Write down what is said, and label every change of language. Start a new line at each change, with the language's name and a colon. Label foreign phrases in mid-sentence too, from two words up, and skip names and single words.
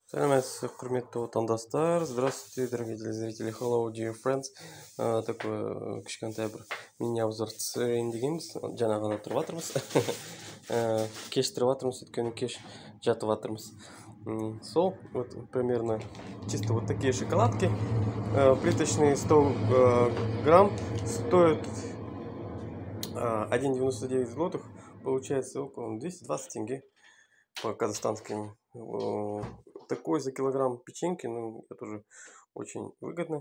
Kazakh: Саламатсыз, құрметті отандастар.
Russian: Здравствуйте, дорогие телезрители.
English: Hello, dear friends.
Kazakh: Такой кішкентай бір мини-обзор түсірейін дегенбіз. Жаңа ғана тұрып жатырмыз. Кеш тұрып жатырмыз, өйткені кеш жатып жатырмыз. Сол,
Russian: вот примерно чисто вот такие шоколадки. Плиточные 100 грамм стоят 1,99 злотых. Получается около 220 тенге по казахстанским. Такой за килограмм печеньки, ну, это тоже очень выгодно.